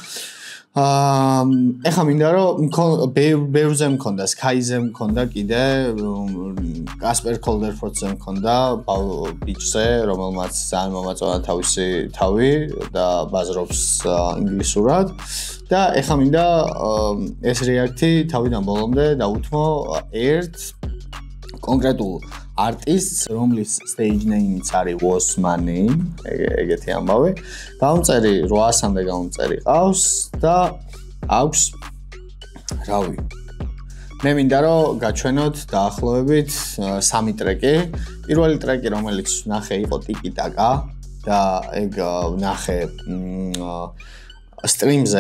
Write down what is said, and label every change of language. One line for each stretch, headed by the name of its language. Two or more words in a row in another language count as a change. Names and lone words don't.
Georgian: ეხა მინდა რომ ბევრზე მქონდა, Sky-ზე მქონდა კიდე, Casper Colderford-ზე მქონდა, ბიჭზე, რომელმაც ძალიან მომაწონა თავისი თავი და ბაზრობს ინგლისურად და ეხა მინდა ეს რეაქტი თავიდან ბოლომდე დაუთმო ერთ კონკრეტულ არტისტს, რომლის
English: stage name-იც
Georgian: არის Was My Name, ეგეთი ამბავი. გამწერი 800-მდე გამწერი ყავს და აქვს რავი. მე მინდა რომ გაჩვენოთ დაახლოებით 3 ტრეკი. პირველი ტრეკი, რომელიც ნახე იყო Tiki Taka და ეგ ნახე სტრიმზე.